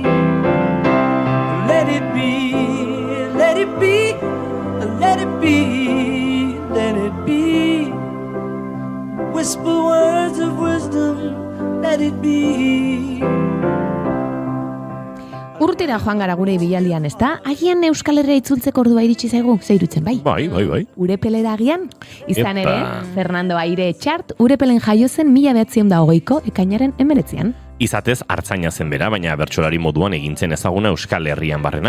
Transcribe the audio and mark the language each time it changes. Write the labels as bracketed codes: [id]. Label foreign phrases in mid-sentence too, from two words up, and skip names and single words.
[en] Let it be, let it be, let it be. Let it be. Whisper words of wisdom, let it be. [eu] Urtera joan gara gure ibilaldian, ezta? Agian Euskal Herria itzultzeko ordua iritsi zaigu, ze irutzen bai? Bai. Urepelera agian, izan Epa. ere, Fernando Aire Txart, Urepelen jaio zen 1920ko ekainaren 19an. Izatez hartzaina zen bera, baina bertsolari moduan egintzen ezaguna Euskal Herrian barrena.